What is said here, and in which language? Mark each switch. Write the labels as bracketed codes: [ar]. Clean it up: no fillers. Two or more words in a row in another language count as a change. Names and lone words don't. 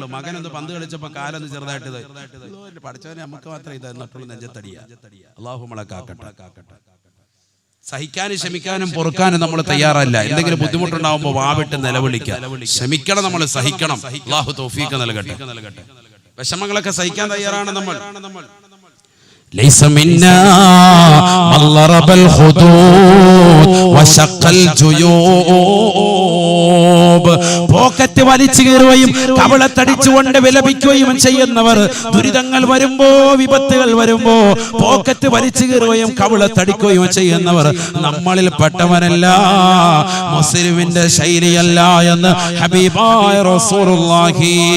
[ml] മകനൊന്ന് പന്ത് കളിച്ചപ്പോൾ കാലൊന്ന് ചെറുതായിട്ട് പഠിച്ചവനെ നമുക്ക് മാത്രം ഇത് എന്നിട്ടുള്ള നെഞ്ചത്തടിയാ. അല്ലാഹു നമ്മളെ കാക്കട്ടെ. സഹിക്കാനും ക്ഷമിക്കാനും പൊറുക്കാനും നമ്മൾ തയ്യാറല്ല. എന്തെങ്കിലും ബുദ്ധിമുട്ടുണ്ടാവുമ്പോൾ വാവിട്ട് നിലവിളിക്കുക. ക്ഷമിക്കണം, നമ്മൾ സഹിക്കണം. അല്ലാഹു തൗഫീഖ് നൽകട്ടെ. വിഷമങ്ങളൊക്കെ സഹിക്കാൻ തയ്യാറാണ് നമ്മൾ. [ar] ليس منا من ضرب الخدود وشق الجيوب. [ml] പോക്കറ്റ് വലിച്ചു കീറുകയും കവളത്തടിച്ചുകൊണ്ട് വിലപിക്കുകയും ചെയ്യുന്നവർ, ദുരിതങ്ങൾ വരുമ്പോ വിപത്തുകൾ വരുമ്പോ പോക്കറ്റ് വലിച്ചു കീറുകയും കവളത്തടിക്കുകയും ചെയ്യുന്നവർ നമ്മളിൽ പെട്ടവനല്ല, മുസ്ലിമിന്റെ ശൈലിയല്ല എന്ന് ഹബീബായ റസൂലുള്ളാഹി.